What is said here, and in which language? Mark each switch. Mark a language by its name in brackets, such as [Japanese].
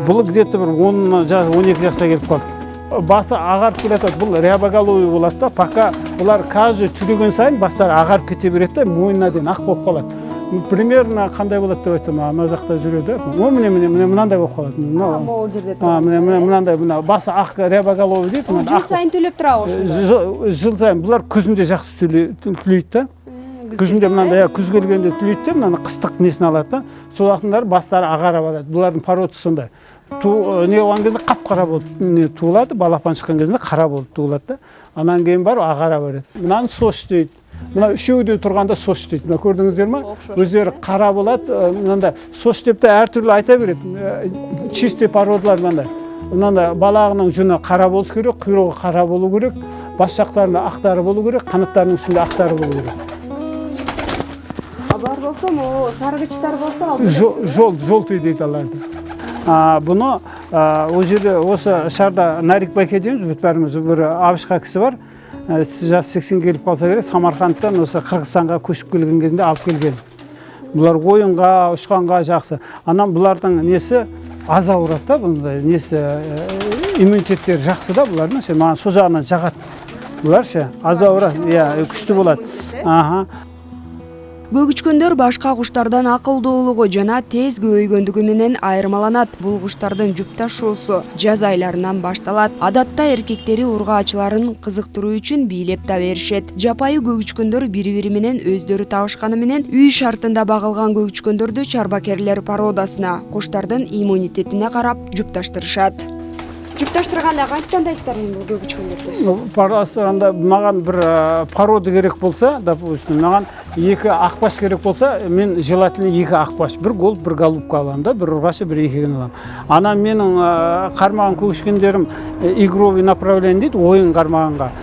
[Kyrgyz] Бул где-то бир 10-12 жашка келип калды. Басы агарып келатат, бул рябоголовый болот да, пока булар каждый түлөгөн сайын баштары агарып кете берет да, мойнуна дейин ак болуп калат. Примерно кандай болот деп айтсам, ана жакта жүрөдү. Мына мынандай болуп калат. Могул жерде турат. Мынандай басы ак рябоголовый дейт. Жыл сайын төлөп турабы? Жыл сайын булар күзүндө жакшы түлөйт да. Күзүндө мынандай күз келгенде түлөйт да, мына кыстык несин алат да. Сол вакыттар бастары агара барат. Булардын породасы сондай. Не болгон кезде капкара болуп туулат, балапан чыккан кезде кара болуп туулат да. Анан кийин барып агара берет. Мынаны сош дейт. Мына үшөөдө турганда сош дейт. Мына көрдүңүздөрмү? Өздөрү кара болот. Мындай сош деп да ар түрлүү айта берет. Чистый породалар мындай. Мынандай балагынын жуну кара болуш керек, куйругу кара болуу керек. [Kazakh] бас жақтарында ақтары болу керек, қанаттарының үстінде ақтары болу керек. Бар болса, о сарғыштар болса, Желтый дейді аларды. Бұны ол жерде осы шарда Нарик Байке дейміз, бәріміз бір абышқа кісі бар. Жасы 80 келіп қалса керек, Самарқандтан осы Қырғызстанға көшіп келген кезінде алып келген. Бұлар ойынға, ұшқанға жақсы. Анам бұлардың несі аз ауырады да, бұндай несі иммунитеттері жақсы да бұлардың. Маған сол жағынан жағады. Бұлар аз ауырады, күшті болады. [Kyrgyz] Көгүчкөндөр башка куштардан акылдуулугу жана тез көбөйгөндүгү менен айырмаланат. Бул куштардын жуп ташуусу жаз айларынан башталат. Адатта эркектери ургаачыларын кызыктыруу үчүн бийлеп да беришет. Жапайы көгүчкөндөр бири-бири менен өздөрү табышканы менен үй шартында багылган көгүчкөндөрдү чарбакерлер породасына, куштардын иммунитетине карап жупташтырышат. Жупташтырганда кантип тандайсыздар бул көгүчкөндөрдү? [Kazakh] Парасында маған бір порода керек болса, допустим, маған екі ақбаш керек болса, мен желательно екі ақбаш, бір голуб, бір голубка аламын да, бір ұрғашы, бір екеген аламын. Ана менің қармаған көгүчкөндерім [Russian] игровый направление [Kazakh] дейді, ойын қармағанға.